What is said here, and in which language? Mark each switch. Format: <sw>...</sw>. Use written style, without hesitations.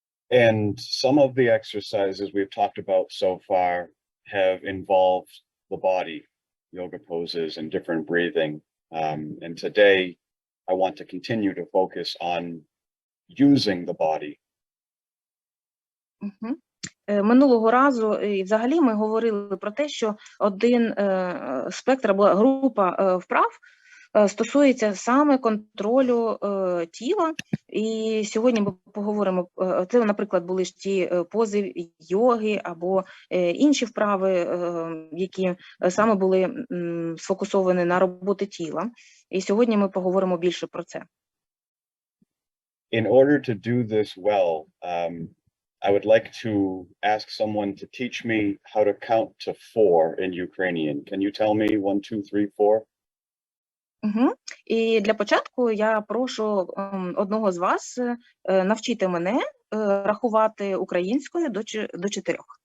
<en>And some of the exercises we've talked about so far have involved the body, yoga poses and different breathing. And today I want to continue to focus on using the body.</en> <uk>Минулого разу і взагалі ми говорили про те, що один спектр або група вправ стосується саме контролю тіла. І сьогодні ми поговоримо, це, наприклад, були ж ті пози йоги або інші вправи, які саме були сфокусовані на роботі тіла. І сьогодні ми поговоримо більше про це.</uk> <en>In order to do this well, I would like to ask someone to teach me how to count to 4 in Ukrainian. Can you tell me 1, 2, 3, 4? Угу.</en> <uk>І для початку я прошу одного з вас навчити мене рахувати українською до 4.</uk>